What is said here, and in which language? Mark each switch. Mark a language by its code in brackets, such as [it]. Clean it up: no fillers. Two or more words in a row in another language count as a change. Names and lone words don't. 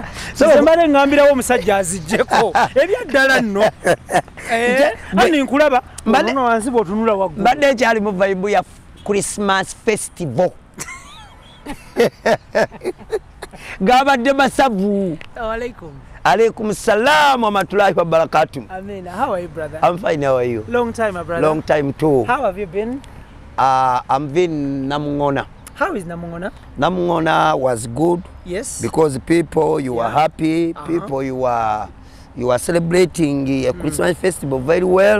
[lg] So mbadde ngambirawo omusajja azijjeko. Ebyaddala nno. Ani nkulaba. Mbadde wansi bw'otunula waggulu. Mbadde ekyali mu vibe ya [en] Christmas festival. [lg] Gabadde masavu. [ar] Alaikum. عليكم السلام ورحمة الله وبركاته. [en] Amen. How are you, brother? I'm fine. How are you? Long time, my brother. Long time too. How have you been? I'm been Namungona. How is Namungona? Namungona was good. Yes. Because people, you were happy. People, you were celebrating a Christmas festival very well.